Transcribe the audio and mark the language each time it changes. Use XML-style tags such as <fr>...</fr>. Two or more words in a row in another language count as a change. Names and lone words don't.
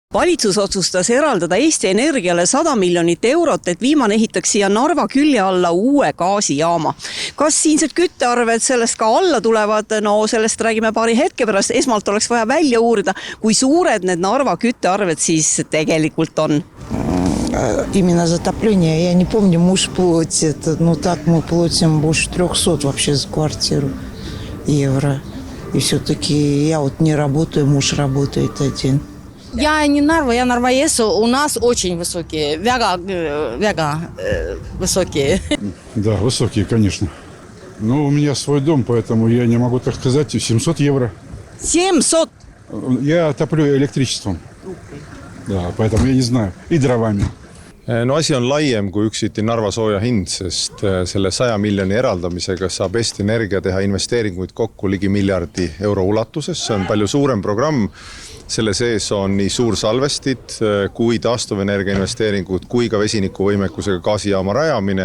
<et>Valitsus otsustas eraldada Eesti Energiale 100 miljonit eurot, et viimane ehitaks siia Narva külje alla uue gaasijaama. Kas siinsed küttearved sellest ka alla tulevad? No sellest räägime paari hetke pärast. Esmalt oleks vaja välja uurida, kui suured need Narva küttearved siis tegelikult on.</et> <ru>Именно затопление, я не помню, муж платит, но так мы платим больше 300 вообще за квартиру евро. И все-таки я вот не работаю, муж работает один. Я не Нарва, я Нарвоес. У нас очень высокие, вяга высокие. Да, высокие, конечно. Но у меня свой дом, поэтому я не могу так сказать, 700 евро. 700? Я топлю электричеством. Да, поэтому я не знаю. И дровами.</ru> <et>No asi on laiem kui üksiti Narva sooja hind, sest selle 100 miljoni eraldamisega saab Eesti Energia teha investeeringuid kokku ligi miljardi euro ulatuses. See on palju suurem programm. Selle sees on nii suursalvestid kui taastuvenergia investeeringud kui ka vesinikuvõimekusega gaasijaama rajamine.</et>